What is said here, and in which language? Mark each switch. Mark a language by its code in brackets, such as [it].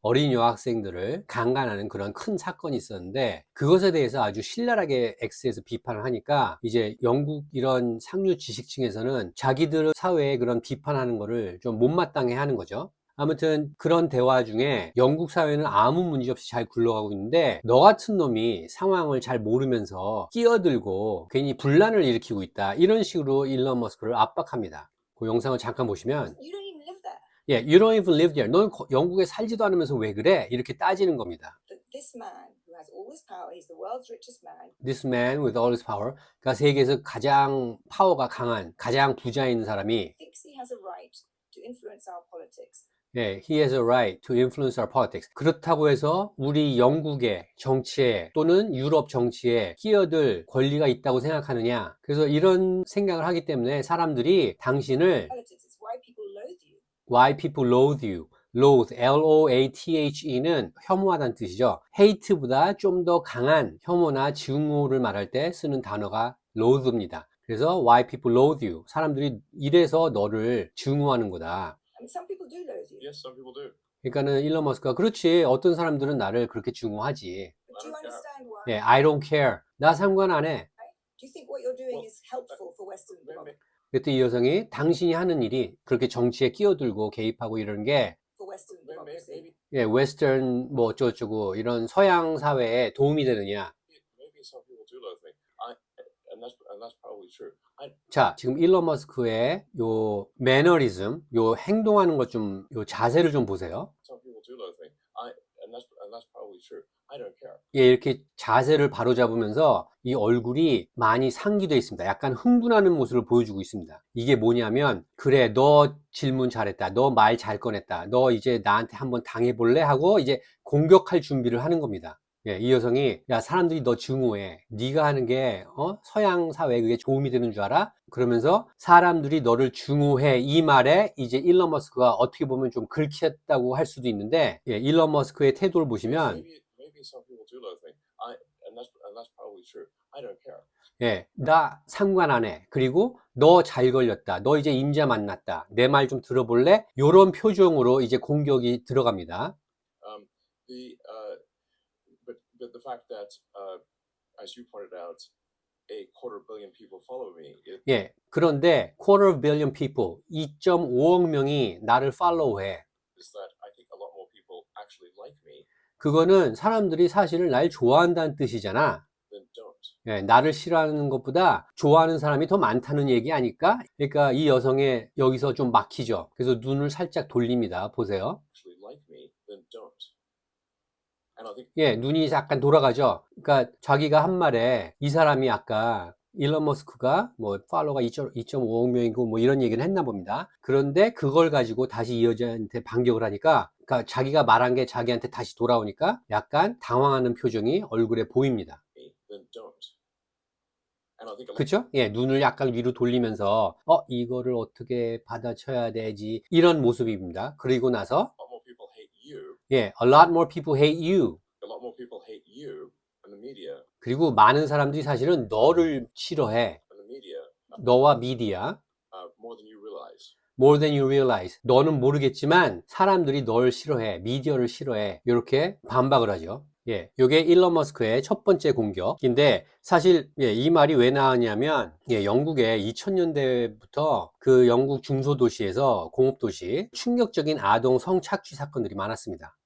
[ko] 어린 여학생들을 강간하는 그런 큰 사건이 있었는데 그것에 대해서 아주 신랄하게 X에서 비판을 하니까 이제 영국 이런 상류 지식층에서는 자기들 사회에 그런 비판하는 거를 좀 못마땅해 하는 거죠. 아무튼 그런 대화 중에 영국 사회는 아무 문제 없이 잘 굴러가고 있는데 너 같은 놈이 상황을 잘 모르면서 끼어들고 괜히 분란을 일으키고 있다 이런 식으로 일론 머스크를 압박합니다. 그 영상을 잠깐 보시면 [en] You don't even live there. You don't even live there. [ko] 넌 영국에 살지도 않으면서 왜 그래? 이렇게 따지는 겁니다. [en] This man who has all this power, he's the world's richest man. This man with all his power. [ko] 그러니까 세계에서 가장 파워가 강한 가장 부자인 사람이 [en] Thinks he has a right to influence our politics. He has a right to influence our politics. [ko] 그렇다고 해서 우리 영국의 정치에 또는 유럽 정치에 끼어들 권리가 있다고 생각하느냐? 그래서 이런 생각을 하기 때문에 사람들이 당신을 [en] Politics is why people loathe you. Why people loathe you. [ko] loathe, L-O-A-T-H-E는 혐오하다는 뜻이죠. hate보다 좀 더 강한 혐오나 증오를 말할 때 쓰는 단어가 loathe입니다. [en] 그래서 why people loathe you. [ko] 사람들이 이래서 너를 증오하는 거다. [en] I mean, some people do loathe you. Yes, some people do. [ko] 그러니까는 일론 머스크가 그렇지 어떤 사람들은 나를 그렇게 증오하지. [en] But do you understand why? I don't care. [ko] 나 상관 안 해. [en] Do you think what you're doing is helpful for Western democracy? [ko] 그때 이 여성이 당신이 하는 일이 그렇게 정치에 끼어들고 개입하고 이러는 게 [en] For Western democracy? [ko] 웨스턴 뭐 어쩌고저쩌고 이런 서양 사회에 도움이 되느냐. [en] Maybe some people do love me. And that's probably true. [ko] 자, 지금 일론 머스크의 요 매너리즘, 요 행동하는 것 좀, 요 자세를 좀 보세요. [en] Some people do love me. And that's probably true. I don't care. [ko] 이렇게 자세를 바로잡으면서 이 얼굴이 많이 상기되어 있습니다. 약간 흥분하는 모습을 보여주고 있습니다. 이게 뭐냐면 그래 너 질문 잘했다. 너 말 잘 꺼냈다. 너 이제 나한테 한번 당해볼래? 하고 이제 공격할 준비를 하는 겁니다. 이 여성이 야 사람들이 너 증오해. 네가 하는 게 서양 사회에 그게 도움이 되는 줄 알아? 그러면서 사람들이 너를 증오해 이 말에 이제 일론 머스크가 어떻게 보면 좀 긁혔다고 할 수도 있는데 일론 머스크의 태도를 보시면 [en] Maybe some people do love me. And that's probably true. I don't care. [ko] 예, 나 상관 안 해. 그리고 너 잘 걸렸다. 너 이제 임자 만났다. 내 말 좀 들어볼래? 요런 표정으로 이제 공격이 들어갑니다. [en] Um, but the fact that, as you pointed out, a quarter billion people follow me. [ko] 예, 그런데 [en] quarter billion people, [ko] 2.5억 명이 나를 팔로우해. [en] Is that I think a lot more people actually like me [ko] 그거는 사람들이 사실은 날 좋아한다는 뜻이잖아. [en] than don't. [ko] 예, 나를 싫어하는 것보다 좋아하는 사람이 더 많다는 얘기 아닐까? 그러니까 이 여성의 여기서 좀 막히죠. 그래서 눈을 살짝 돌립니다. 보세요. [en] Actually like me than don't. And I think [ko] 예, 눈이 약간 돌아가죠. 그러니까 자기가 한 말에 이 사람이 아까 일론 머스크가 뭐 팔로워가 2.5억 명이고 뭐 이런 얘기를 했나 봅니다. 그런데 그걸 가지고 다시 이 여자한테 반격을 하니까, 그러니까 자기가 말한 게 자기한테 다시 돌아오니까 약간 당황하는 표정이 얼굴에 보입니다. [en] me than don't. And I think a lot, [ko] 그쵸? 예, 눈을 약간 위로 돌리면서 이거를 어떻게 받아쳐야 되지? 이런 모습입니다. 그리고 나서 [en] more people hate you. 예, a lot more people hate you. A lot more people hate you and the media. [ko] 그리고 많은 사람들이 사실은 너를 싫어해. [en] And the media [ko] 너와 미디어. [en] more than you realize. More than you realize. [ko] 너는 모르겠지만 사람들이 널 싫어해. 미디어를 싫어해. 이렇게 반박을 하죠. 예, 요게 일론 머스크의 첫 번째 공격인데, 사실 예, 이 말이 왜 나왔냐면, 예, 영국의 2000년대부터 그 영국 중소도시에서 공업도시 충격적인 아동 성착취 사건들이 많았습니다.